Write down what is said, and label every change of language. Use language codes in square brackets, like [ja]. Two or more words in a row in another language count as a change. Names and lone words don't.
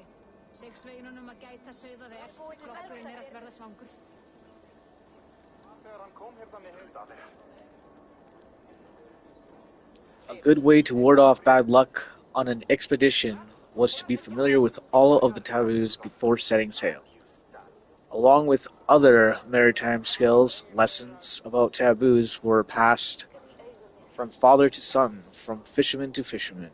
[is] Seg sveinunum að gæta sauða þér, klokkurinn að verða svangur. Þegar hann kom hérna með hundarnir. [en] A good way to ward off bad luck on an expedition was to be familiar with all of the taboos before setting sail. Along with other maritime skills, lessons about taboos were passed from father to son, from fisherman to fisherman.